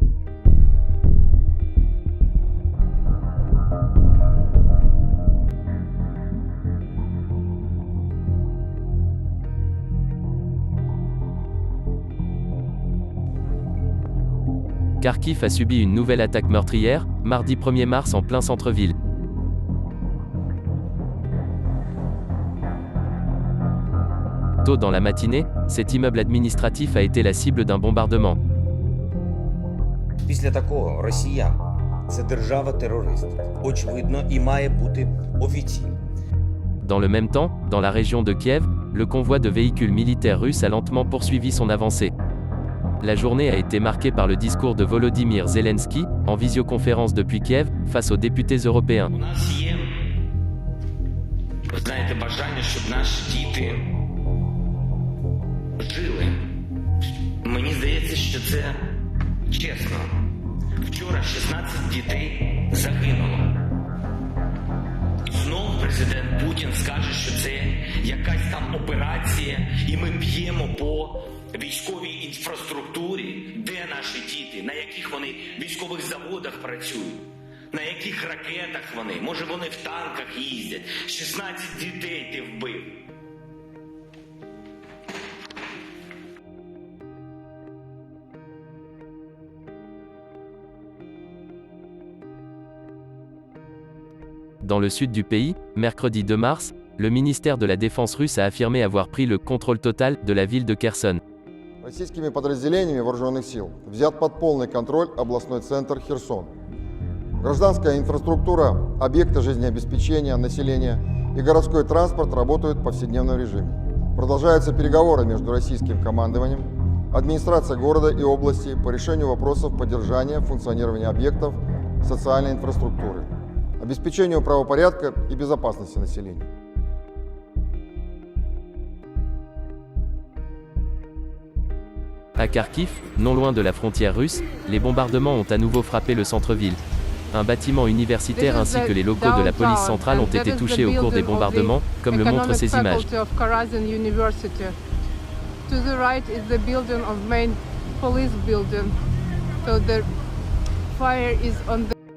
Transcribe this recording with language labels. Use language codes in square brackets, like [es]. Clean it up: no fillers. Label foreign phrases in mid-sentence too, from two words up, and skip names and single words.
[fr] Kharkiv a subi une nouvelle attaque meurtrière, mardi 1er mars en plein centre-ville. Tôt dans la matinée, cet immeuble administratif a été la cible d'un bombardement. [uk] Після такого Росія – це держава-терорист. Очевидно, і має бути офіційно. [fr] Dans le même temps, dans la région de Kiev, le convoi de véhicules militaires russes a lentement poursuivi son avancée. La journée a été marquée par le discours de Volodymyr Zelensky, en visioconférence depuis Kiev, face aux députés européens. [uk] У нас є, ви знаєте, бажання, щоб наші діти Мені здається, що це чесно. Вчора 16 дітей загинуло. Знов президент Путін скаже, що це якась там операція, і ми б'ємо по військовій інфраструктурі. Де наші діти? На яких вони військових заводах працюють? На яких ракетах вони? Може вони в танках їздять? 16 дітей ти вбив. [fr] Dans le sud du pays, mercredi 2 mars, le ministère de la Défense russe a affirmé avoir pris le contrôle total de la ville de Kherson. [ru] Российскими подразделениями вооруженных сил взят под полный контроль областной центр Херсон. Гражданская инфраструктура, объекты жизнеобеспечения населения и городской транспорт работают в повседневном режиме. Продолжаются переговоры между российским командованием, администрацией города и области по решению вопросов поддержания функционирования объектов социальной инфраструктуры, обеспечению правопорядка и безопасности населения. [fr] À Kharkiv, non loin de la frontière russe, les bombardements ont à nouveau frappé le centre-ville. Un bâtiment universitaire ainsi que les locaux de la police centrale ont été touchés au cours des bombardements, comme le montrent ces images. [en] To the right is the building of main police building. So the fire is on